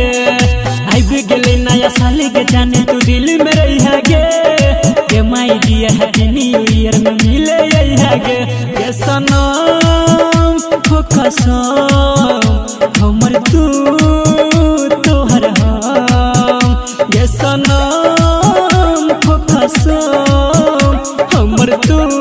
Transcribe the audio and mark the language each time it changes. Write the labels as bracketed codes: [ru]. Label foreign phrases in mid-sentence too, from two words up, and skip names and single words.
[mai] आइब गेले नया साल के जाने तू दिल में रही है गे [en] my dear happy new year [mai] में मिले है गे सनम हो कसम हमर तू तोहर हम गे सनम हो कसम हमर तू